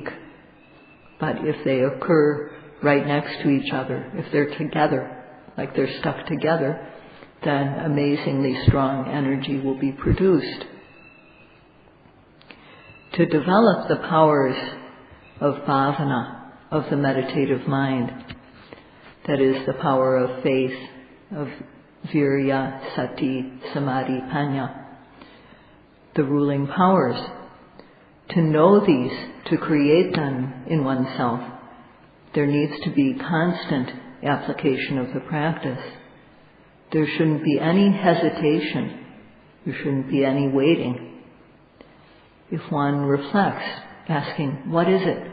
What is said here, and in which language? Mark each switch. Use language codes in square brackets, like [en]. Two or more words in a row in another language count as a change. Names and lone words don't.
[en] But if they occur right next to each other, if they're together, like they're stuck together, then amazingly strong energy will be produced. To develop the powers of bhavana, of the meditative mind, that is the power of faith, of [pi] virya, sati, samadhi, panya, [en] the ruling powers, to know these, to create them in oneself, there needs to be constant application of the practice. There shouldn't be any hesitation. There shouldn't be any waiting. If one reflects, asking, what is it?